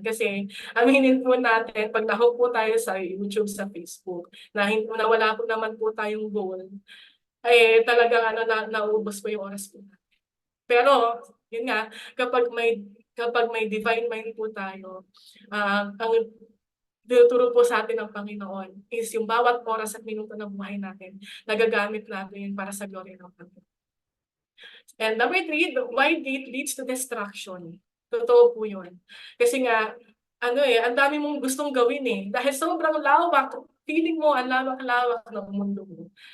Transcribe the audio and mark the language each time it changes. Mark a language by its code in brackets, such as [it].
[tl] Kasi aminin po natin, pag nahook po tayo sa YouTube, sa Facebook, na wala po naman po tayong goal, ay talagang naubos po yung oras po. Pero, yun nga, kapag may divine mind po tayo, ang tinuturo po sa atin ng Panginoon is yung bawat oras at minuto ng buhay natin, nagagamit natin para sa glory ng Panginoon. [en] And number 3, the wide gate leads to destruction. [tl] Totoo po yun. Kasi nga, ang dami mong gustong gawin dahil sobrang lawak, feeling mo ang lawak-lawak ng mundo mo.